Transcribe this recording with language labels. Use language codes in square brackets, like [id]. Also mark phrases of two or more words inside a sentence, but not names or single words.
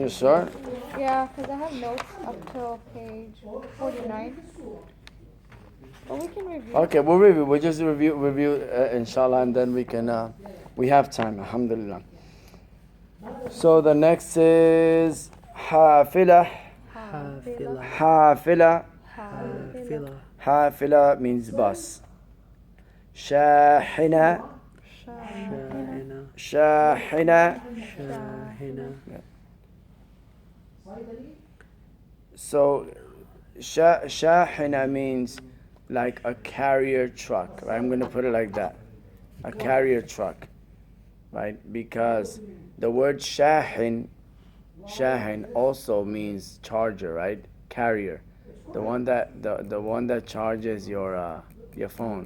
[en] You sure? Yeah, because I have notes up till page 49. But we can review. Okay, we'll review. We'll just review inshallah, and then we can. We have time, alhamdulillah. So the next is hafila. Hafila. Hafila. Hafila. Hafila means bus. Shahina. Shahina. Shahina. Shahina. So shahina means like a carrier truck. Right? I'm going to put it like that. A carrier truck. Right? Because the word shahin also means charger, right? Carrier. The one that charges your phone.